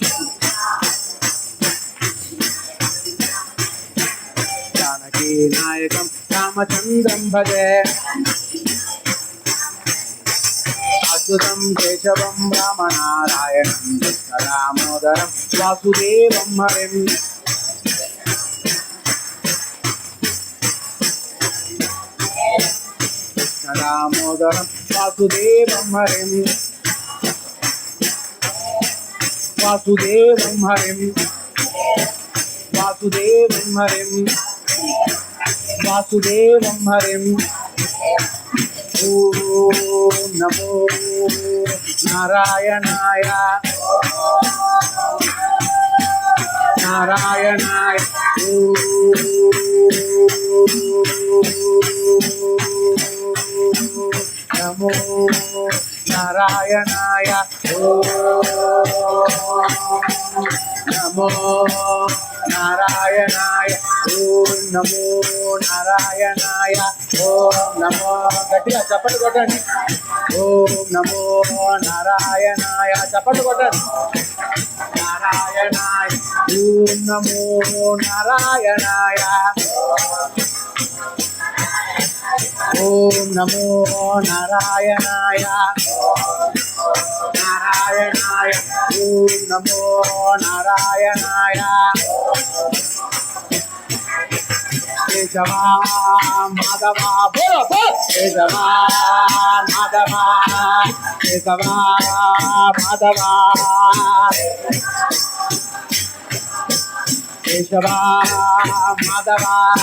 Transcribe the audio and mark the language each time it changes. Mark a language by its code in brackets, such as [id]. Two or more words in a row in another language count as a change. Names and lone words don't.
[sa] జానకీ నాయకం రామచంద్రం భజే అచ్యుతం కేశవం రామనారాయణం కృష్ణ దామోదరం వాసుదేవం హరిం కృష్ణ దామోదరం వాసుదేవం హరిం వాసుదేవం హరిం వాసుదేవం హరిం వాసుదేవం హరిం ఓం నమో నారాయణాయ నారాయణాయ నమో నారాయణాయ నమో నారాయణాయ ఓం నమో నారాయణాయ ఓం నమో [te] గట్టిగా చప్పట్లు కొట్టండి [sa] ఓం నమో నారాయణాయ [te] చప్పట్లు కొట్టండి [sa] నారాయణాయ ఓం నమో నారాయణాయ ఓం నమో నారాయణాయ నారాయణాయ ఓం నమో నారాయణాయ కేశవా మాధవా [hi] बोलो बोल [sa] కేశవా మాధవా కేశవా మాధవా కేశవా మాధవా